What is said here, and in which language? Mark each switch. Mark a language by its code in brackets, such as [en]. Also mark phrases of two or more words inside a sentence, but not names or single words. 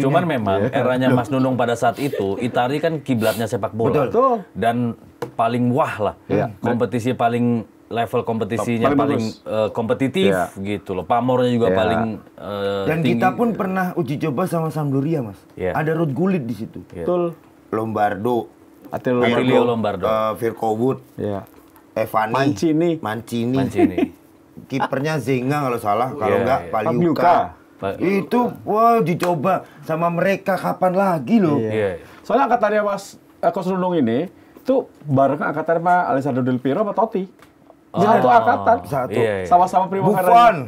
[id] cuman memang eranya Mas Nunung pada saat itu, Italia kan kiblatnya sepak bola. Betul. Dan paling wah lah. Kompetisi paling level kompetisinya paling kompetitif gitu loh. Pamornya juga paling dan tinggi. kita pun pernah uji coba sama Sampdoria, Mas. Ada Ruud Gullit di situ. Betul. Lombardo, Attilio Lombardo, Virko Wood, Evani, Mancini. Kipernya Zenga kalau salah, kalau enggak Paliuka. Itu wah dicoba sama mereka kapan lagi loh. Soalnya angkatannya Mas Coach Nunung ini itu bareng angkatannya Pak Alessandro Del Piero sama Totti. Satu angkatan. Sama-sama Primavera.